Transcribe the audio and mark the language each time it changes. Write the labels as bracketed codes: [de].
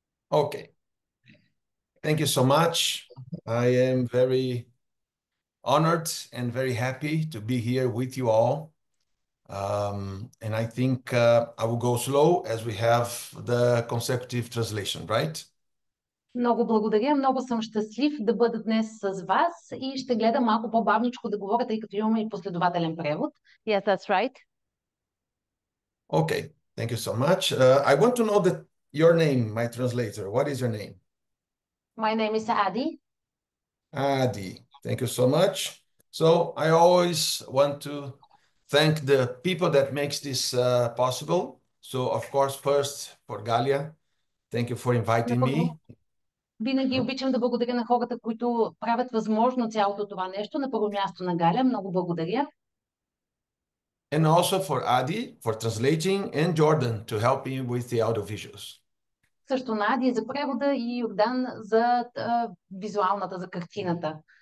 [en] Okay. Thank you so much. I am very honored and very happy to be here with you all. And I think I will go slow as we have the consecutive translation, right? [bg] Много благодаря, много съм щастлив да бъда днес с вас и ще гледам малко по-бавничко да говоря, тъй като имаме и последователен превод. [en] Yes, that's right. Okay, thank you so much. I want to know that your name, my translator. What is your name? My name is Adi. Adi, thank you so much. So I always want to thank the people that makes this possible. So of course, first for Galia, thank you for inviting me. [bg] Винаги обичам да благодаря на хората, които правят възможно цялото това нещо. На първо място на Галя, много благодаря. [en] And also for Adi for translating and Jordan to help me with the audiovisuals. [bg] Също на Ади за превода и Йордан за визуалната, за картината.